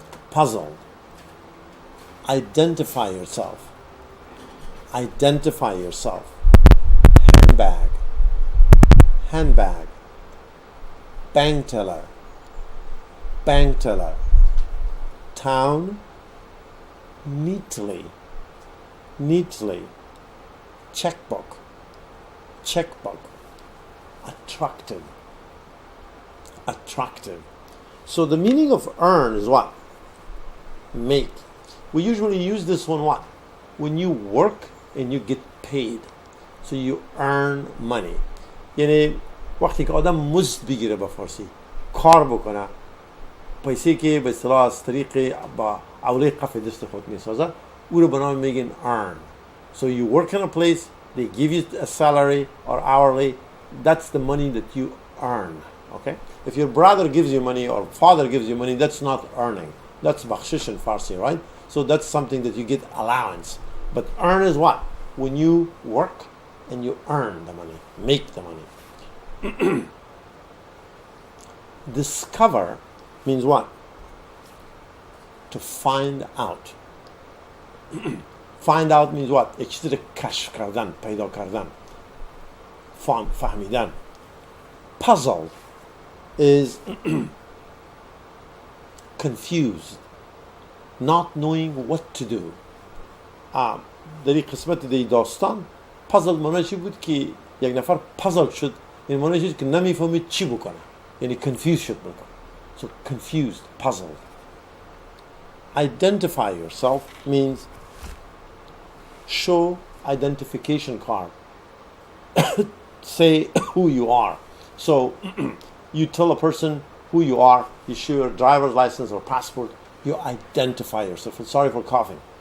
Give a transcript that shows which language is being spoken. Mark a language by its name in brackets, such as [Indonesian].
[English] puzzled, identify yourself, identify yourself, handbag, handbag, bank teller, bank teller, town, neatly, neatly, checkbook, checkbook, attractive, attractive. So the meaning of earn is what? Make. We usually use this one what? When you work and you get paid. So you earn money. [Persian] یعنی وقتی که آدم مزد بگیره به فارسی کار بکنه پیسه که به اصطلاح از طریق با اوله قف دست خود میسازه او رو به نام میگن earn. [English] So you work in a place, they give you a salary or hourly, that's the money that you earn. Okay? If your brother gives you money or father gives you money, that's not earning. That's bakshish in Farsi, right? So that's something that you get allowance. But earn is what? When you work and you earn the money, make the money. Discover means what? To find out. Find out means what? [Persian] یک چیزی رو کشف کردن، پیدا کردن، فهمیدن. [English] Puzzle is confused, not knowing what to do. [Persian] در این قسمت دی داستان پازل معنی چی بود که یک نفر پازل شد، این معنی چیزی که نمیفهمید چی بکنه، یعنی confused شد بکنه. [English] So confused, puzzled. Identify yourself means show identification card. Say who you are. So you tell a person who you are, you show your driver's license or passport, you identify yourself. And sorry for coughing.